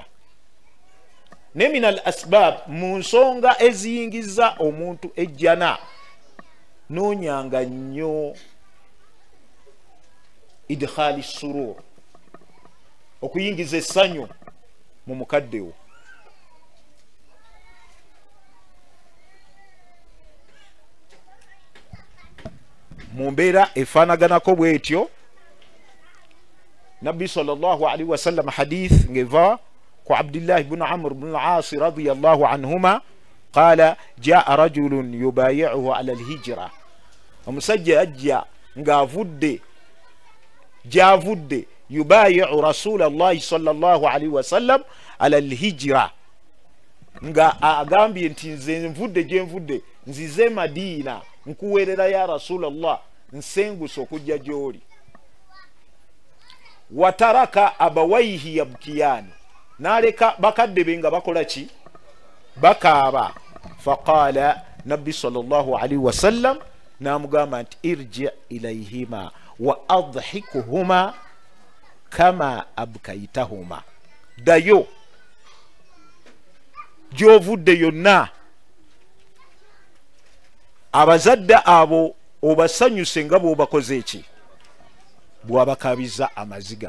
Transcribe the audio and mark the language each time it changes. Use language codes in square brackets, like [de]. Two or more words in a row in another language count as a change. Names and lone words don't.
[lg] Ne [ar] من الأسباب, [lg] mu nsonga eziyingiza omuntu ejjana, noonyanga nnyo [ar] إدخال السرور, [lg] okuyingiza essanyu mu mukaddewo. mu mbeera efaanaganako bwetyo nabbi [ar] صلى الله عليه وسلم [lg] hadith ngeva ku Abdullah [ar] ابن عمرو بن العاص رضي الله عنهما قال جاء رجل يبايعه على الهجرة, [lg] omusajja ajja ng'avudde gy'avudde [ar] يبايع رسول الله صلى الله عليه وسلم على الهجرة, [lg] nga agambye nti nze nvudde gye nvudde nzize Madina nkuweerera [ar] يا رسول الله [lg] nsenguse okujja gy'oli. [ar] وترك أبويه يبكيان, [lg] naleka bakadde be nga bakola ki, bakaaba. [ar] فقال النبي صلى الله عليه وسلم [lg] namugamba nti [ar] ارجع إليهما وأضحكهما كما أبكيتهما, [lg] dayo gyovudde yonna abazadde abo obasanyuse nga bwobakoze eki, bwabakabiza amaziga.